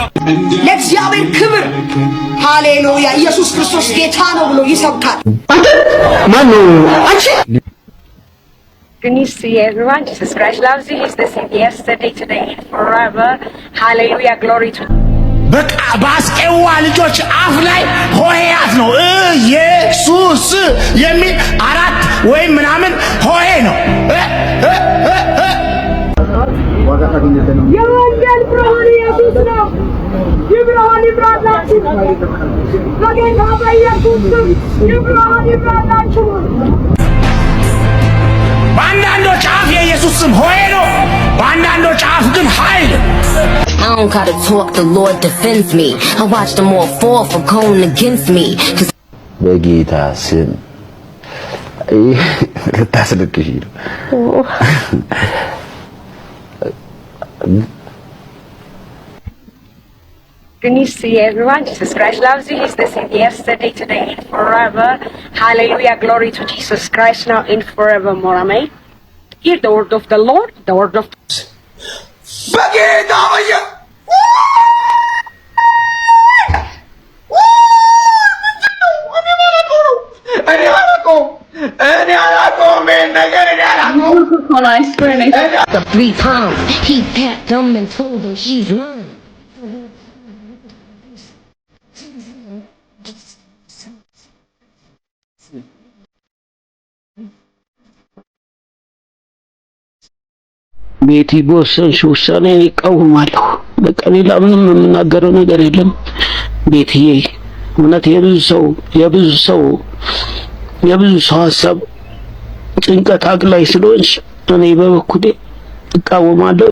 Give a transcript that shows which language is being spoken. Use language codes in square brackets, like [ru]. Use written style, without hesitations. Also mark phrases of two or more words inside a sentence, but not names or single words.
[am] ለእግዚአብሔር ክብር ሃሌሉያ። ኢየሱስ ክርስቶስ ጌታ ነው ብሎ ይሰብካል። ማን ነው አንቺ? [en] Good news to you, everyone. Jesus Christ loves you. He's the same yesterday, today, and forever. Hallelujah. Glory to [am] በቃ በአስቄዋ ልጆች አፍ ላይ ሆሄያት ነው ኢየሱስ የሚል አራት ወይም ምናምን ሆሄ ነው። የወንጌል ብርሃን ኢየሱስ ነው። ይብራን ይብራላችሁ በጌታ በኢየሱስ ስም ይብራን ይብራላችሁ። በአንዳንዶች አፍ የኢየሱስ ስም ሆሄ ነው፣ በአንዳንዶች አፍ ግን ኃይል። [en] I don't gotta talk, the Lord defends me. I watch them all fall for going against me. [am] በጌታ ስም ልታስለቅሽ ነው። [en] Good news to you, everyone. Jesus Christ loves you. He's the same yesterday, today, and forever. Hallelujah. Glory to Jesus Christ now and forevermore. Amen. Hear the word of the Lord, the word of [am] በጌታ ወየ [en] Three times he tapped them and told them she's mine. [am] ቤቲ በወሰንሽ ውሳኔ እቃወማለሁ። በቃ ሌላ ምንም የምናገረው ነገር የለም። ቤትዬ እውነት የብዙ ሰው ሀሳብ ጭንቀት አግላይ ስለሆንሽ እኔ በበኩሌ እቃወማለሁ።